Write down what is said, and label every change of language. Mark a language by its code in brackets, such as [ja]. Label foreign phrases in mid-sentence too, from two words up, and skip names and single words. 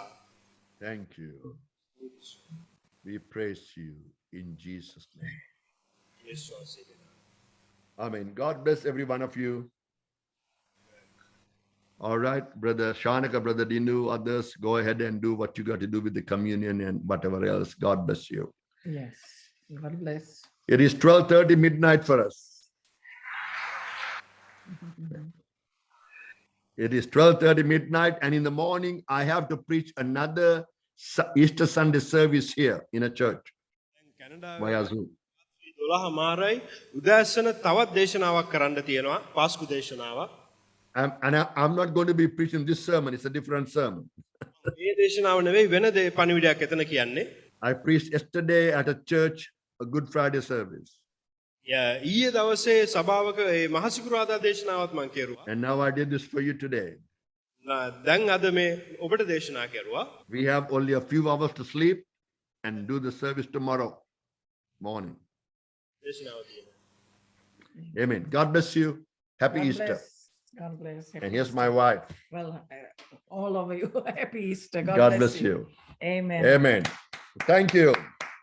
[en] Thank you. We praise you in Jesus' name. [si] යේසුස් වහන්සේගේ නාමයෙන්. [en] Amen. God bless every one of you. All right, Brother Shanaka, Brother Dinu, others, go ahead and do what you got to do with the communion and whatever else. God bless you. Yes, God bless. It is 12:30 midnight for us. It is 12:30 midnight, and in the morning, I have to preach another Easter Sunday service here in a church [si] කැනඩාවේ [en] via Zoom. [si] 12 මාරයි උදෑසන තවත් දේශනාවක් කරන්න තියෙනවා පාස්කු දේශනාවක්. [en] I'm not going to be preaching this sermon. It's a different sermon. [si] මේ දේශනාව නෙවෙයි වෙන පණිවිඩයක් එතන කියන්නේ. [en] I preached yesterday at a church, a Good Friday service. [si] ඊයේ දවසේ සභාවක ඒ මහසිකුරාදා දේශනාවත් මම කෙරුවා. [en] And now I did this for you today. [si] දැන් අද මේ ඔබට දේශනා කෙරුවා. [en] We have only a few hours to sleep and do the service tomorrow morning. [si] දේශනාව තියෙනවා. [en] Amen. God bless you. Happy God Easter. bless. God bless. And Happy here's Easter. my wife. Well, all of you, happy Easter. God bless you. Amen. Amen. Thank you.